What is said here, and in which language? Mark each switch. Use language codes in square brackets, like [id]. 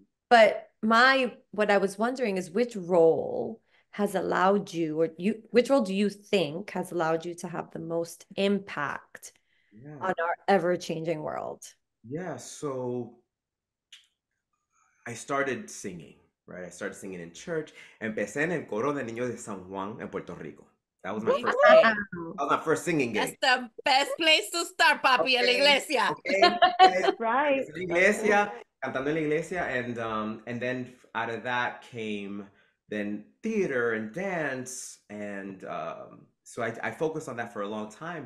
[en] But what I was wondering is which role has allowed you, which role do you think has allowed you to have the most impact on our ever-changing world? Yeah, so I started singing, right? I started singing in church. [es] Empecé en el coro de niños de San Juan en Puerto Rico. [en] That was my first singing gig. That's the best place to start, papi, [es] en la iglesia. [en] Okay. Right. [es] La iglesia. cantando en la iglesia, [en] and then out of that came then theater and dance, and so I focused on that for a long time.